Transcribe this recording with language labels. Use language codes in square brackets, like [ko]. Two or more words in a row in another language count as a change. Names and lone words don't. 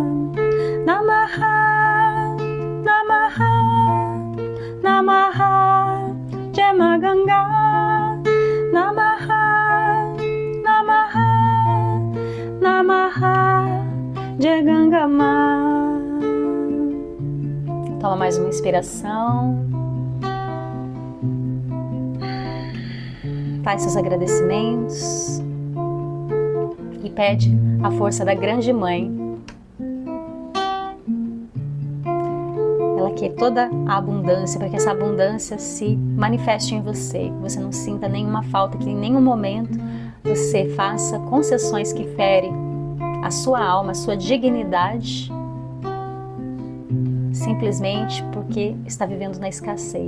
[sa] नमः नमः नमः जय माँ गंगा. नमः नमः नमः जय गंगा माँ. [pt] Toma mais uma inspiração. Faz seus agradecimentos. pede a força da grande mãe. Ela quer toda a abundância, para que essa abundância se manifeste em você, que você não sinta nenhuma falta, que em nenhum momento você faça concessões que ferem a sua alma, a sua dignidade, simplesmente porque está vivendo na escassez.